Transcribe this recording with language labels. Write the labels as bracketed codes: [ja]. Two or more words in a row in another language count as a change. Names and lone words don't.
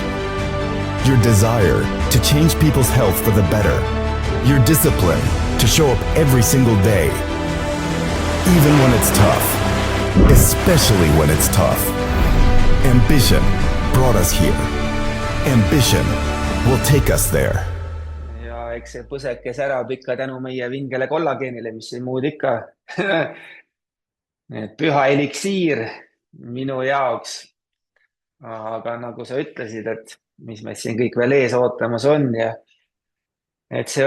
[en] Your desire to change people's health for the better. Your discipline to show up every single day. Even when it's tough. Especially when it's tough. Ambition brought us here. Ambition will take us there. [et] Ja eks see põseke särab ikka tänu meie vingele kollageenile, mis ei muud ikka. Püha eliksiir minu jaoks. Aga nagu sa ütlesid, et mis meid siin kõik veel ees ootamas on ja et see